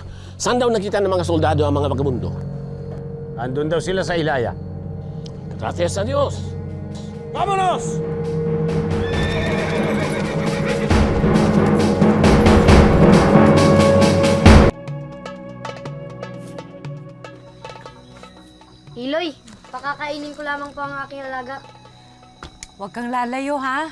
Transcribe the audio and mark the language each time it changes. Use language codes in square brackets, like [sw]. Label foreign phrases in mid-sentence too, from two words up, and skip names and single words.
[tl] Saan daw nakita ng mga soldado ang mga vagabundo? Andun daw sila sa Ilaya. [es] Gracias a Dios! Vámonos! [tl] Iloy, pakakainin ko lamang po ang aking alaga. Huwag kang lalayo, ha?